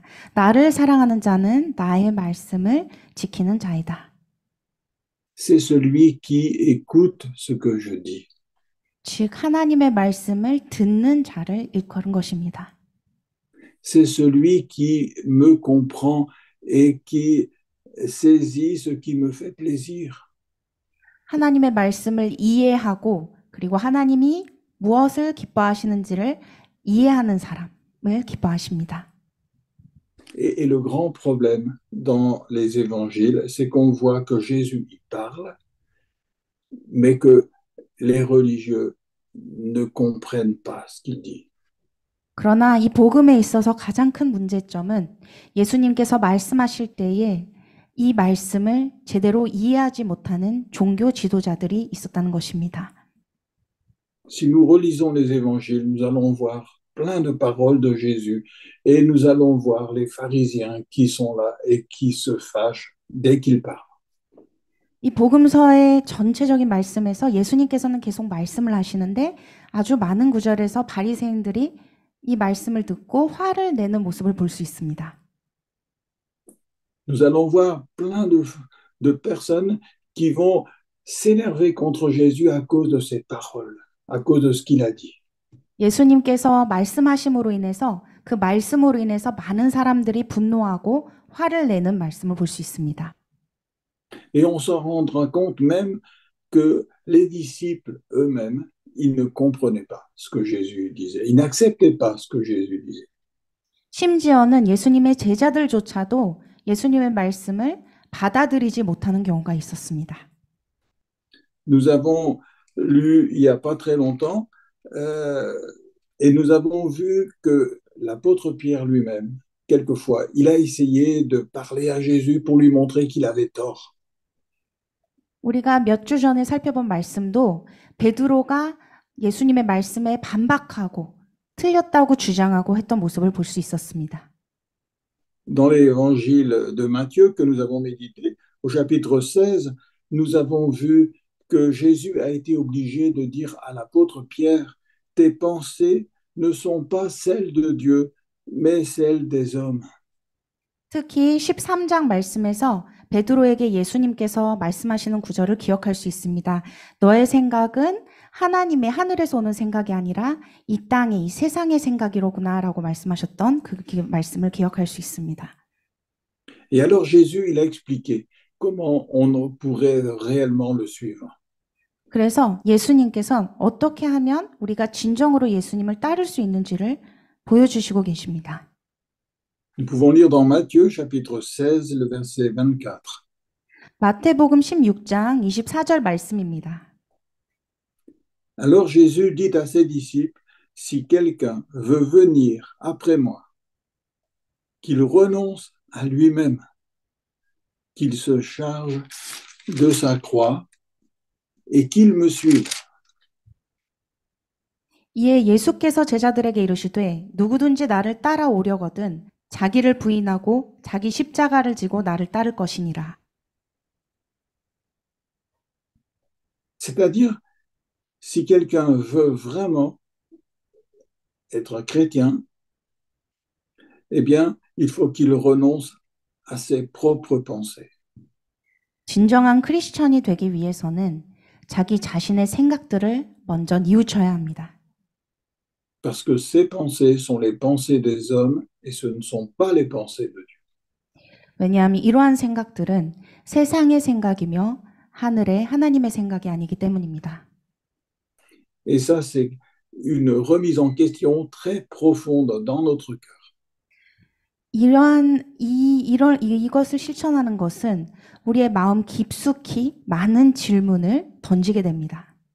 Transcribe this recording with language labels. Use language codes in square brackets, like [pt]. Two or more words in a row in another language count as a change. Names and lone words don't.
[ko] 나를 사랑하는 자는 나의 말씀을 지키는 자이다. [fr] C'est celui qui écoute ce que je dis. [ko] 즉 하나님의 말씀을 듣는 자를 일컬은 것입니다. [fr] C'est celui qui me comprend et qui saisit ce qui me fait plaisir. [ko] 하나님의 말씀을 이해하고 그리고 하나님이 무엇을 기뻐하시는지를 이해하는 사람을 기뻐하십니다. [fr] Et le grand problème dans les évangiles, c'est qu'on voit que Jésus y parle, mais que les religieux ne comprennent pas ce qu'il dit. [ko] 그러나 이 복음에 있어서 가장 큰 문제점은 예수님께서 말씀하실 때에 이 말씀을 제대로 이해하지 못하는 종교 지도자들이 있었다는 것입니다. [fr] Si nous relisons les évangiles, nous allons voir plein de paroles de Jésus et nous allons voir les pharisiens qui sont là et qui se fâchent dès qu'il parle. [ko] 이 복음서의 전체적인 말씀에서 예수님께서는 계속 말씀을 하시는데 아주 많은 구절에서 바리새인들이 이 말씀을 듣고 화를 내는 모습을 볼 수 있습니다. [fr] Nous allons voir plein de personnes qui vont s'énerver contre Jésus à cause de ses paroles, à cause de ce qu'il a dit. [ko] 예수님께서 말씀하심으로 인해서 그 말씀으로 인해서 많은 사람들이 분노하고 화를 내는 말씀을 볼 수 있습니다. [fr] Et on s'en rendra compte même que les disciples eux-mêmes, ils ne comprenaient pas ce que Jésus disait. Ils n'acceptaient pas ce que Jésus disait. [ko] 심지어는 예수님의 제자들조차도 예수님의 말씀을 받아들이지 못하는 경우가 있었습니다. [fr] Nous avons lu il n'y a pas très longtemps et nous avons vu que l'apôtre Pierre lui-même, quelquefois, il a essayé de parler à Jésus pour lui montrer qu'il avait tort. [ko] 우리가 몇 주 전에 살펴본 말씀도 베드로가 예수님의 말씀에 반박하고 틀렸다고 주장하고 했던 모습을 볼 수 있었습니다. [fr] Dans l'évangile de Matthieu que nous avons médité, au chapitre 16, nous avons vu que Jésus a été obligé de dire à l'apôtre Pierre, tes pensées ne sont pas celles de Dieu, mais celles des hommes. [ko] 특히 13장 말씀에서 베드로에게 예수님께서 말씀하시는 구절을 기억할 수 있습니다. 너의 생각은 하나님의 하늘에서 오는 생각이 아니라 이 땅의 이 세상의 생각이로구나 라고 말씀하셨던 그 말씀을 기억할 수 있습니다. [fr] Et alors Jésus, il a expliqué comment on pourrait réellement le suivre. [ko] 그래서 예수님께서는 어떻게 하면 우리가 진정으로 예수님을 따를 수 있는지를 보여주시고 계십니다. [fr] Nous pouvons lire dans Matthieu, chapitre 16, le verset 24. [ko] 마태복음 16장 24절 말씀입니다. [fr] Alors Jésus dit à ses disciples, si quelqu'un veut venir après moi, qu'il renonce à lui-même, qu'il se charge de sa croix et qu'ils me suivent. [ko] 이에 예수께서 제자들에게 이르시되 누구든지 나를 따라오려거든 자기를 부인하고 자기 십자가를 지고 나를 따를 것이니라. [fr] C'est-à-dire, si quelqu'un veut vraiment être chrétien, eh bien, il faut qu'il renonce à ses propres pensées. [ko] 진정한 크리스천이 되기 위해서는 자기 자신의 생각들을 먼저 뉘우쳐야 합니다. [fr] Parce que ces pensées sont les pensées des hommes et ce ne sont pas les pensées de Dieu. [ko] 왜냐하면 이러한 생각들은 세상의 생각이며 하늘의 하나님의 생각이 아니기 때문입니다. [fr] Et ça, c'est une remise en question très profonde dans notre cœur. [ko] 이것을 실천하는 것은 우리의 마음 깊숙이 많은 질문을 던지게 됩니다.